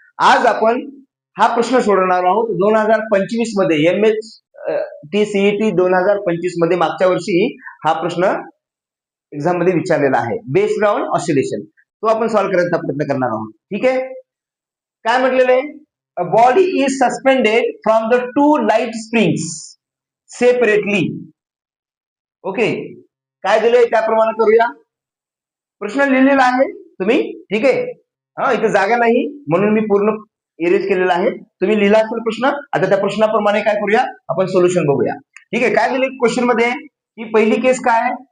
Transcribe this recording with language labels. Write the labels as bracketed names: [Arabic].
[Marathi] आज आपण हा प्रश्न सोडवणार आहोत 2025 मध्ये MHT-CET 2025 मध्ये. मागच्या वर्षी हा प्रश्न एक्झाम मध्ये विचारलेला आहे बेस्ड ऑन ऑसिलेशन. तो आपण सॉल्व्ह करायचा प्रयत्न करणार आहोत. ठीक आहे, काय म्हटलेलं आहे? [English] A body is suspended from the two light springs separately. [Marathi] Okay, काय दिलंय त्याप्रमाणे करूया. प्रश्न लिहिलेला आहे तुम्ही, ठीक आहे. इथे जागा नाही म्हणून मी पूर्ण इरेज केलेला आहे. तुम्ही लिहिला असेल प्रश्न. आता त्या प्रश्नाप्रमाणे काय करूया, आपण सोल्युशन बघूया. ठीक आहे, काय दिले क्वेश्चन मध्ये की पहिली केस काय?